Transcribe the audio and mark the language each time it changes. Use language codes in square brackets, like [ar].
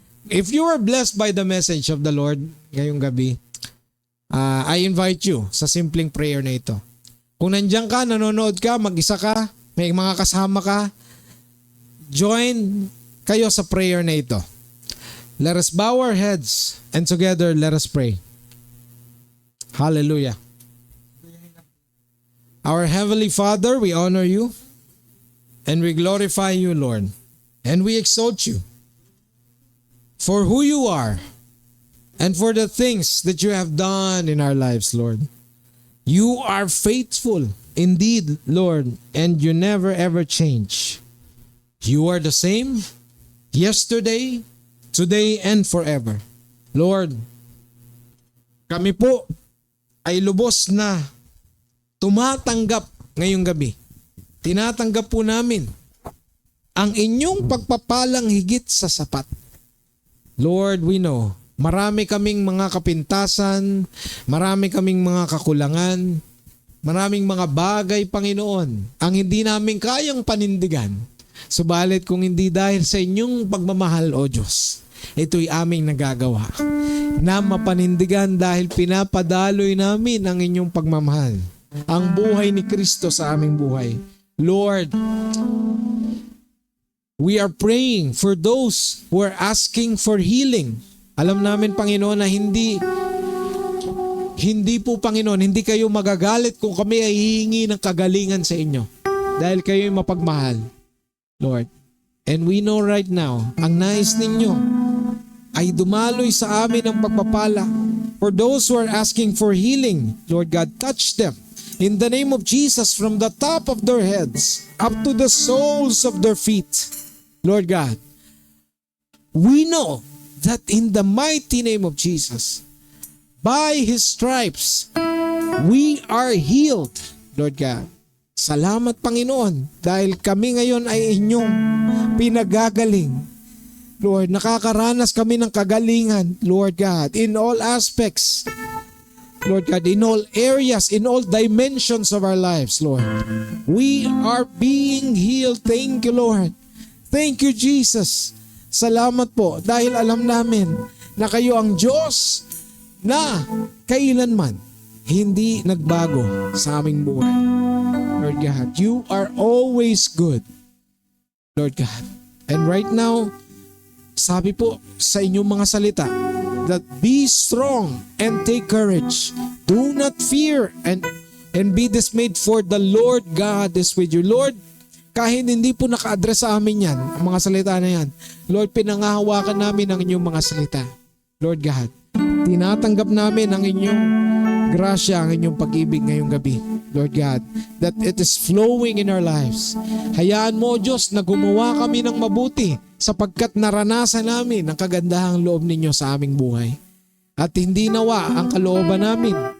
[en] If you are blessed by the message of the Lord [tl] ngayong gabi, [en] I invite you [tl] sa simpleng prayer na ito. Kung nandiyan ka, nanonood ka, mag-isa ka, may mga kasama ka, join kayo sa prayer na ito. [en] Let us bow our heads and together let us pray. Hallelujah. Our Heavenly Father, we honor you. And we glorify you, Lord. And we exalt you for who you are and for the things that you have done in our lives, Lord. You are faithful indeed, Lord, and you never ever change. You are the same yesterday, today, and forever. [tl] Lord, kami po ay lubos na tumatanggap ngayong gabi. Tinatanggap po namin ang inyong pagpapalang higit sa sapat. [en] Lord, we know, [tl] marami kaming mga kapintasan, marami kaming mga kakulangan, maraming mga bagay, Panginoon, ang hindi namin kayang panindigan. Subalit kung hindi dahil sa inyong pagmamahal, O Diyos, ito'y aming nagagawa na mapanindigan dahil pinapadaloy namin ang inyong pagmamahal. Ang buhay ni Kristo sa aming buhay. [en] Lord, we are praying for those who are asking for healing. [tl] Alam namin, Panginoon, na hindi po, Panginoon, hindi kayo magagalit kung kami ay hihingi ng kagalingan sa inyo. Dahil kayo ay mapagmahal, Lord. [en] And we know right now, [tl] ang nais ninyo ay dumaloy sa amin ang pagpapala. [en] For those who are asking for healing, Lord God, touch them. In the name of Jesus, from the top of their heads up to the soles of their feet, Lord God, we know that in the mighty name of Jesus, by His stripes, we are healed, Lord God. [tl] Salamat, Panginoon, dahil kami ngayon ay inyong pinagagaling. Lord, nakakaranas kami ng kagalingan, Lord God, [en] in all aspects. Lord God, in all areas, in all dimensions of our lives, Lord. We are being healed. Thank you, Lord. Thank you, Jesus. [tl] Salamat po dahil alam namin na kayo ang Diyos na kailanman hindi nagbago sa aming buhay. [en] Lord God, you are always good, Lord God. And right now, [tl] sabi po sa inyong mga salita, [en] that be strong and take courage. Do not fear and be dismayed, for the Lord God is with you. [tl] Lord, kahit hindi po naka-address sa amin yan, ang mga salita na yan, Lord, pinangahawakan namin ang inyong mga salita. Lord God, tinatanggap namin ang inyong grasya, ang inyong pag-ibig ngayong gabi. [en] Lord God, that it is flowing in our lives. [tl] Hayaan mo, Diyos, na gumawa kami ng mabuti sapagkat naranasan namin ang kagandahang loob ninyo sa aming buhay. At hindi nawa ang kalooban namin